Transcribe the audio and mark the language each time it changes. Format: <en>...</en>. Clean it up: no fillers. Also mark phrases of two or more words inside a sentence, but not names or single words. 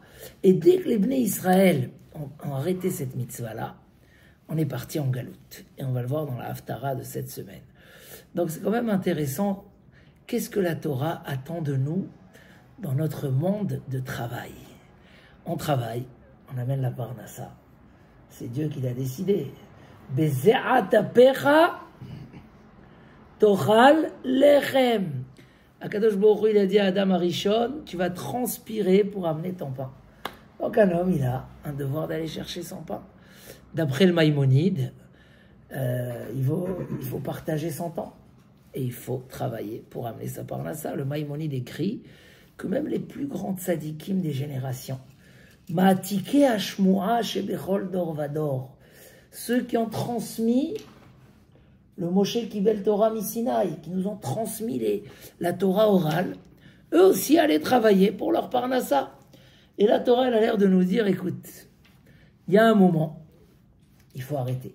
<fr>Et dès que les Bnei Israël ont arrêté cette mitzvah-là, on est parti en galoute. Et on va le voir dans la Haftara de cette semaine. Donc c'est quand même intéressant. Qu'est-ce que la Torah attend de nous dans notre monde de travail? On travaille, on amène la parnassa. C'est Dieu qui l'a décidé.</fr> <he>בזעת אפך תאכל לחם.</he> <fr>Akadosh Baruch Hu, il a dit à Adam Arishon, tu vas transpirer pour amener ton pain. Donc un homme, il a un devoir d'aller chercher son pain. D'après le Maïmonide, il faut partager son temps. Et il faut travailler pour amener sa parnassa. Le Maïmonide écrit que même les plus grands tzadikim des générations,</fr> <he>מעתיקי השמועה שבכל דור ודור,</he> <fr>ceux qui ont transmis le</fr> <he>משה קיבל תורה מסיני,</he> <fr>qui nous ont transmis la Torah orale, eux aussi allaient travailler pour leur parnassa. Et la Torah, elle a l'air de nous dire, écoute, il y a un moment, il faut arrêter.</fr>